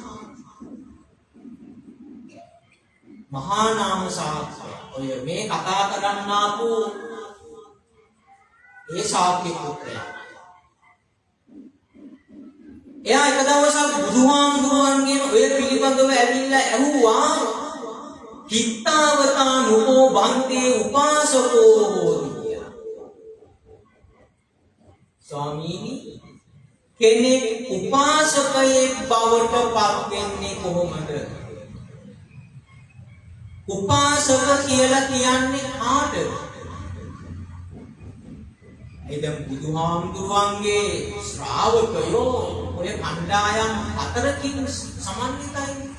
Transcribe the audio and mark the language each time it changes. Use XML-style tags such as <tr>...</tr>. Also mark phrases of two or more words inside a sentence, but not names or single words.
<si>මහා නාම ශාස්ත්‍රය. ඔය මේ කතා කරන්න ආපු ඒ ශාක්‍ය පුත්‍රයා. එයා එක දවසක් බුදුහාමුදුරුවන්ගෙන් ඔය පිළිබඳව ඇවිල්ලා ඇහුවා</si> <pi>කිත්තාවතා නුකෝ බන්තේ උපාසකෝ හෝති.</pi> <si>ස්වාමීනි කෙනෙක් උපාසකයෙක් බවට පත් වෙන්නේ කොහොමද? උපාසක කියලා කියන්නේ කාටද? එදම් බුදුහාමුදුරුවන්ගේ ශ්‍රාවකයෝ ඔය කණ්ඩායම් හතරකින් සමන්විතයි.</si>